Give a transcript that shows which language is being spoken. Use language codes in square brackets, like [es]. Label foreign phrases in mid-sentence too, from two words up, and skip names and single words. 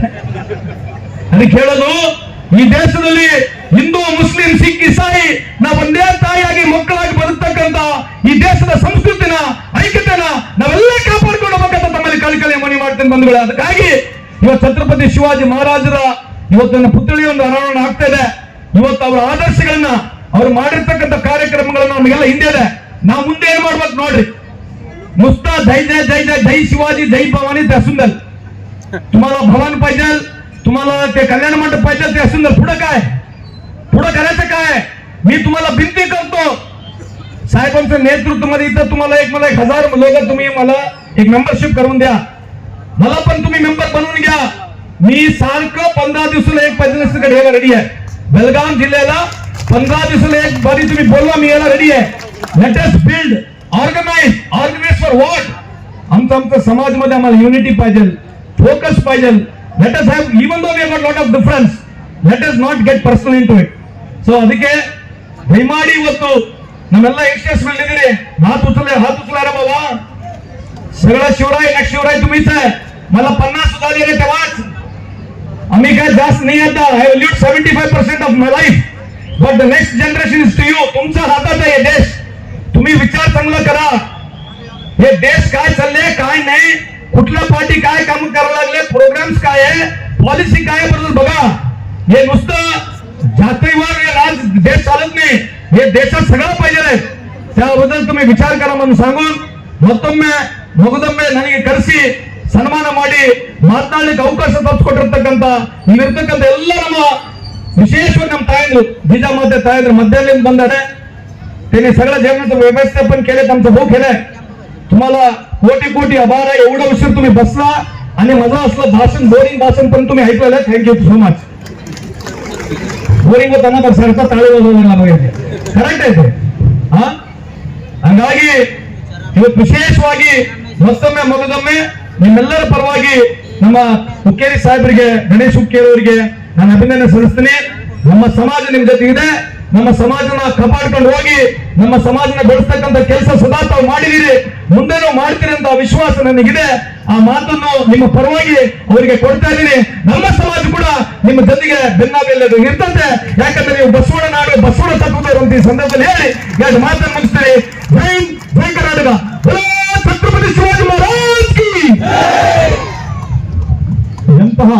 [kn] ಅದಕ್ಕೆ ಹೇಳೋದು, ಈ ದೇಶದಲ್ಲಿ ಹಿಂದೂ ಮುಸ್ಲಿಂ ಸಿಖ್ ಇಸಾಯಿ ನಾವು ಒಂದೇ ತಾಯಿಯಾಗಿ ಮಕ್ಕಳಾಗಿ ಬದುಕ್ತಕ್ಕಂತ ಈ ದೇಶದ ಸಂಸ್ಕೃತಿನ ಐಕ್ಯತೆನ ನಾವೆಲ್ಲ ಕಾಪಾಡ್ಕೊಂಡು ಹೋಗ್ಬೇಕಂತ ತಮ್ಮಲ್ಲಿ ಕಳಕಳಿ ಮನವಿ ಮಾಡ್ತೇನೆ ಬಂಧುಗಳೇ. ಅದಕ್ಕಾಗಿ ಇವತ್ತು ಛತ್ರಪತಿ ಶಿವಾಜಿ ಮಹಾರಾಜರ ಇವತ್ತಿನ ಪುತ್ಥಳಿ ಒಂದು ಅನಾವರಣ ಆಗ್ತಾ ಇದೆ. ಇವತ್ತು ಅವರ ಆದರ್ಶಗಳನ್ನ ಅವ್ರು ಮಾಡಿರ್ತಕ್ಕಂಥ ಕಾರ್ಯಕ್ರಮಗಳನ್ನ ನಮಗೆಲ್ಲ ಹಿಂದೆ ಇದೆ. ನಾವು ಮುಂದೆ ಏನ್ ಮಾಡ್ಬೇಕು ನೋಡ್ರಿ. [mr] नुसता जय जय जय जय जय शिवाजी जय भवानी ते असून द्याल. तुम्हाला भवन पाहिजे, तुम्हाला ते कल्याण मंडप पाहिजे, ते असून द्याल. पुढे काय, पुढे करायचं काय. मी तुम्हाला विनंती करतो, साहेबांच्या नेतृत्वामध्ये इथं तुम्हाला मला 1000 लोक तुम्ही मला एक मेंबरशिप करून द्या. मला पण तुम्ही मेंबर बनवून घ्या. मी सारखं 15 दिवसाला एक प्रेसिडेंसीकडे यायला रेडी आहे. बेलगाम जिल्ह्याला 15 दिवसाला एक बारी तुम्ही बोलवा, मी यायला रेडी आहे. [en] Let us build organise for what. [mr] आमचा समाजमध्ये आम्हाला युनिटी पाहिजे, फोकस पाहिजे. [en] Let us have even though we have got lot of difference, let us not get personal into it. [kn] ಸೊ ಅದಕ್ಕೆ ದಯಮಾಡಿ ಇವತ್ತು ನಮ್ಮೆಲ್ಲ ಯಶಸ್ವಿ ಇದ್ದೀರಿ. [mr] हात उचला रे बाबा. सगळं शिवराय नेक्स्ट शिवराय तुम्हीच आहे. मला 50 झाले रे तेव्हाच. आम्ही काय जास्त नाही आता. [en] I will live 75% of my life, but the next generation is to you. [mr] तुमच्या हातात आहे देश. तुम्ही विचार चांगला करा. हे देश काय चालले काय नाही, कुठल्या पार्टी काय काम करायला लागले, प्रोग्राम्स काय आहे, पॉलिसी काय बरोबर बघा. हे नुसतं जातीवर राज देश चालत नाही. हे देशात सगळं पाहिजे आहे त्याबद्दल तुम्ही विचार करा म्हणून सांगून [kn] ಮತ್ತೊಮ್ಮೆ ಮಗದೊಮ್ಮೆ ನನಗೆ ಕರೆಸಿ ಸನ್ಮಾನ ಮಾಡಿ ಮಾತನಾಡಲಿಕ್ಕೆ ಅವಕಾಶ ತಪ್ಪಿಕೊಟ್ಟಿರ್ತಕ್ಕಂಥ ಇಲ್ಲಿರ್ತಕ್ಕಂಥ ಎಲ್ಲ ನಮ್ಮ [mr] विशेषವಾಗಿ ನಮ್ಮ तायंद्र जिजामाते तायंद्र मध्यालयात ಬಂದಾರೆ त्यांनी सगळं जेवणाचं व्यवस्थापन केले आमचं भाऊ केलंय तुम्हाला कोटी कोटी आभार आहे एवढा उशीर तुम्ही बसला आणि माझं असलं भाषण बोरिंग भाषण पण तुम्ही ऐकलेलं आहे [en] Thank you so much [mr] बोरिंग होताना तर सरकार ताळी वाजवला बघायचे [kn] ಕರೆಕ್ಟ್ ಐತೆ ಹಂಗಾಗಿ ಇವತ್ತು ವಿಶೇಷವಾಗಿ ಮತ್ತೊಮ್ಮೆ ಮಗದೊಮ್ಮೆ ನಿಮ್ಮೆಲ್ಲರ ಪರವಾಗಿ ನಮ್ಮ ಹುಕ್ಕೇರಿ ಸಾಹೇಬರಿಗೆ ಗಣೇಶ್ ಹುಕ್ಕೇರಿ ಅವರಿಗೆ ನಾನು ಅಭಿನಂದನೆ ಸಲ್ಲಿಸ್ತೀನಿ ನಮ್ಮ ಸಮಾಜ ನಿಮ್ ಜೊತೆ ಇದೆ ನಮ್ಮ ಸಮಾಜನ ಕಾಪಾಡ್ಕೊಂಡು ಹೋಗಿ ನಮ್ಮ ಸಮಾಜನ ಬೆಳೆಸ್ತಕ್ಕಂಥ ಕೆಲಸ ಸದಾ ತಾವು ಮಾಡಿದಿರಿ ಮುಂದೆನೂ ಮಾಡ್ತೀರಿ ಅಂತ ವಿಶ್ವಾಸ ನನಗಿದೆ ಆ ಮಾತನ್ನು ನಿಮ್ಮ ಪರವಾಗಿ ಅವರಿಗೆ ಕೊಡ್ತಾ ಇದ್ದೀನಿ ನಮ್ಮ ಸಮಾಜ ಕೂಡ ನಿಮ್ಮ ಜೊತೆಗೆ ಬೆನ್ನಾಬೆಲ್ಲದು ಇರ್ತಂತೆ ಯಾಕಂದ್ರೆ ನೀವು ಬಸವಣ್ಣ ನಾಡು ಬಸವಣ್ಣ ತತ್ವದವರು ಅಂತ ಈ ಸಂದರ್ಭದಲ್ಲಿ ಹೇಳಿ ಎರಡು ಮಾತನ್ನು ಮುಗಿಸ್ತೀರಿ ಜೈ ಕರ್ನಾಟಕ ಛತ್ರಪತಿ ಶಿವಾಜಿ ಮಹಾರಾಜ್ ಕಿ ಎಂತಹ